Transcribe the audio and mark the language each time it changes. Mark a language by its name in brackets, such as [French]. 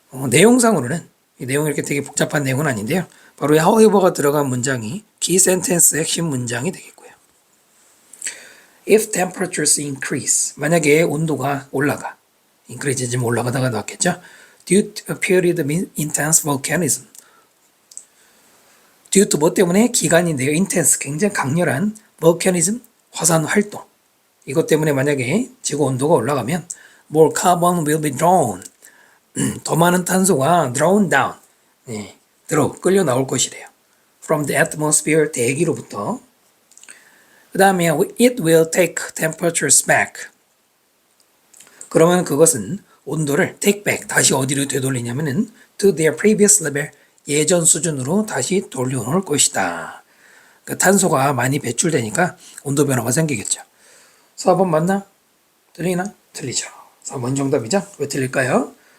[Korean] 내용상으로는 이 내용이 이렇게 되게 복잡한 내용은 아닌데요. 바로 이 however가 들어간 문장이 키 센텐스 핵심 문장이 되겠고요. [English] If temperatures increase, [Korean] 만약에 온도가 올라가, increase 지금 올라가다가 나왔겠죠. [English] Due to a period of intense volcanism. [Korean] due to 뭐 때문에 기간인데요. intense, 굉장히 강렬한 volcanism, 화산 활동. 이것 때문에 만약에 지구 온도가 올라가면 [English] more carbon will be drawn. [Korean] 더 많은 탄소가 [English] drawn down. [Korean] 끌려 나올 것이래요. [English] From the atmosphere, [Korean] 대기로부터. 그 다음에 [English] it will take temperatures back. [Korean] 그러면 그것은 온도를 take back, 다시 어디로 되돌리냐면은 [English] to their previous level, [Korean] 예전 수준으로 다시 돌려놓을 것이다. 그러니까 탄소가 많이 배출되니까 온도 변화가 생기겠죠. 4번 맞나? 틀리나? 틀리죠. 4번 정답이죠. 왜 틀릴까요?